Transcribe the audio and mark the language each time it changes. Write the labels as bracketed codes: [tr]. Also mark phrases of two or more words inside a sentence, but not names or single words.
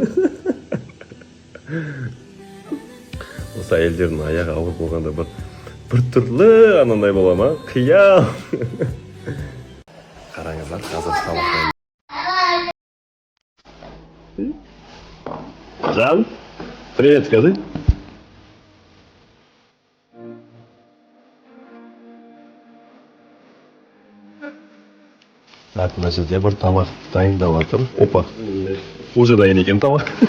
[kk] Осы әйелдердің аяғы ауыр болғанда бір түрлі анандай бола ма? Қиям. Қараңыздар, қазір тамақтан. Жан, [ru] привет, скажи. Так, [kk] мына жерде бір тамақ дайындап жатыр. Опа. Уже дайын екен тамақ.